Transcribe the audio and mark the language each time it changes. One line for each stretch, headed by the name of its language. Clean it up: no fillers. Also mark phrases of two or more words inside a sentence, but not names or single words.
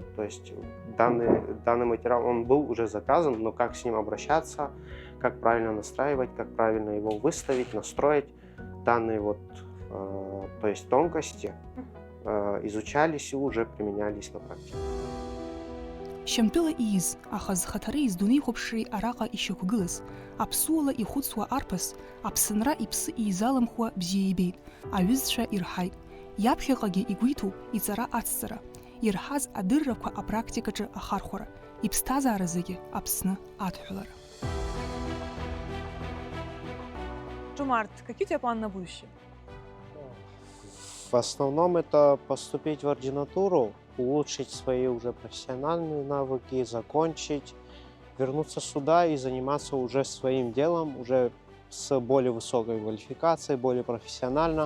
Russian: То есть данный материал, он был уже заказан, но как с ним обращаться, как правильно настраивать, как правильно его выставить, настроить, данные вот, то есть тонкости изучались и уже применялись на практике.
Abkhazian: Шьамтыла из, аха зхатары издуней хопшри араqa ишьақәгылаз, аԥсуала ихәыцуа арԥыс, аԥсынра иԥсы иизаламхуа бзиа ибеит, аҩызцәа ирҳаит. Иаԥхьаҟагьы игәиҭоуп иҵара ацҵара, ирҳаз адыррақәа апрактикаҿы ахархәара, иԥсҭазаара зегьы Аԥсны адҳәалара.
Russian: Жомарт, какие у тебя планы на будущее? В основном это поступить в ординатуру, улучшить свои уже профессиональные навыки, закончить, вернуться сюда и заниматься уже своим делом, уже с более высокой квалификацией, более профессионально.